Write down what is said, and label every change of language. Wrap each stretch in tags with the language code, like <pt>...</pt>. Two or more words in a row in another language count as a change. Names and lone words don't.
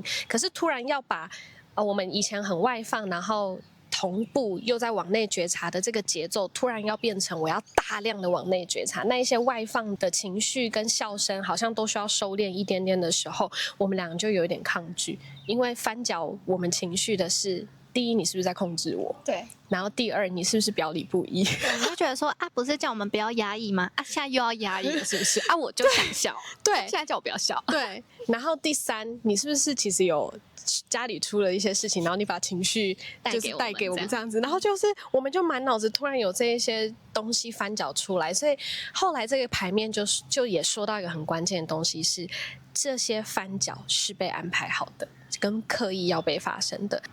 <zh>可是突然要把我們以前很外放，然後同步又在往內覺察的這個節奏，突然要變成我要大量的往內覺察，那一些外放的情緒跟笑聲好像都需要收斂一點點的時候，我們兩個就有一點抗拒，因為翻攪我們情緒的是，第一，你是不是在控制我？對。然後第二，你是不是表裡不一？我就覺得說啊，不是叫我們不要壓抑嗎？啊，現在又要壓抑了，是不是？啊，我就想笑。對，現在叫我不要笑。對。然後第三，你是不是其實有家裡出了一些事情，然後你把情緒就是帶給我們這樣子，然後就是我們就滿腦子突然有這一些東西翻攪出來，所以後來這個牌面就也說到一個很關鍵的東西是，這些翻攪是被安排好的，跟刻意要被發生的。</zh>